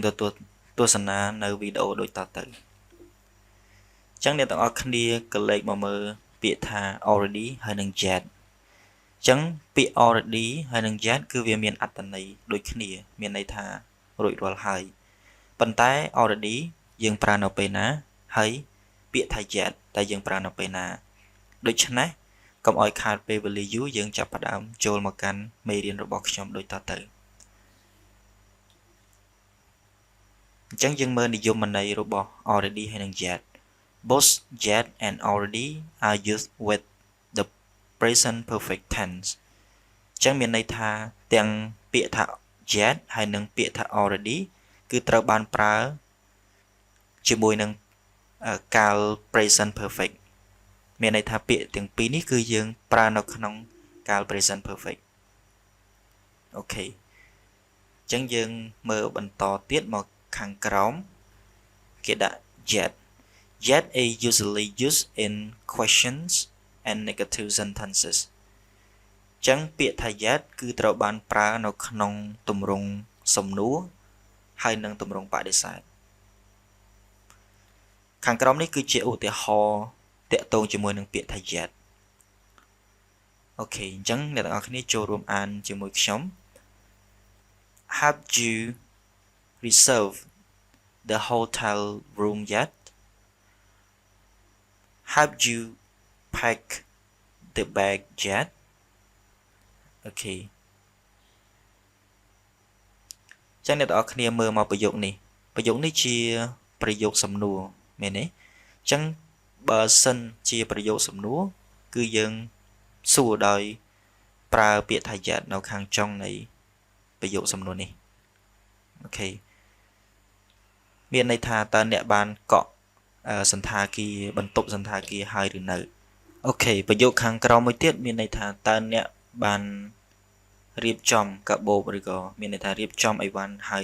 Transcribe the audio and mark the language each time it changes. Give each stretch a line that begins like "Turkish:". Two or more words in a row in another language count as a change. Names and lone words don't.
Khmer: ទទួលទស្សនានៅវីដេអូដូចតទៅអញ្ចឹងអ្នកទាំងអស់គ្នាក៏លេខមកមើលពាក្យថា already ហើយនិង yet អញ្ចឹងពាក្យ already ហើយនិង yet គឺវាមានអត្ថន័យដូចគ្នាមានន័យថារួចរាល់ហើយប៉ុន្តែ already យើងប្រើនៅពេលណាហើយពាក្យថា yet តែយើងប្រើនៅពេលណាដូច្នេះកុំឲ្យខាតពេលវេលាយូរយើងចាប់ផ្ដើមចូលមកកាន់មេរៀនរបស់ខ្ញុំដូចតទៅ អញ្ចឹងយើងមើលនិយមន័យរបស់ already ហើយនិង yet
English: Both yet and already are used with the present perfect tense
Khmer: អញ្ចឹងមានន័យថាទាំងពាក្យថា yet ហើយនិងពាក្យថា already គឺត្រូវបានប្រើជាមួយនឹងកាល
English: present perfect
Khmer: មានន័យថាពាក្យទាំងពីរនេះ គឺយើងប្រើនៅក្នុងកាល
English: present perfect
Khmer: អូខេអញ្ចឹងយើងមើលបន្តទៀតមកខាងក្រោមគេដាក់
English: yet is usually used in questions and negative sentences
Khmer: អញ្ចឹងពាក្យថា yet គឺត្រូវបានប្រើនៅក្នុងទម្រង់សំណួរហើយនិងទម្រង់បដិសេធ ខាងក្រោមនេះគឺជាឧទាហរណ៍តាក់ទងជាមួយនឹងពាក្យថា yet អូខេអញ្ចឹងអ្នកទាំងអស់គ្នាចូលរួមអានជាមួយខ្ញុំ
English: Have you reserved the hotel room yet? Have you packed the bag yet?
Khmer: Okay ចឹងអ្នកទាំងអស់គ្នាមើលមកប្រយោគនេះជាប្រយោគសំណួរមែនទេអញ្ចឹងបើសិន ជាប្រយោគសំណួរគឺយើងសួរដោយប្រើពាក្យថា yet នៅខាងចុងនៃប្រយោគសំណួរនេះអូខេមានន័យថាតើអ្នកបានកក់សន្តាគារបន្ទប់សន្តាគារហើយឬនៅអូខេប្រយោគខាងក្រោមមួយទៀតមានន័យថាតើអ្នកបានរៀបចំកាបូបឬក៏មានន័យថារៀបចំអីវ៉ាន់ហើយ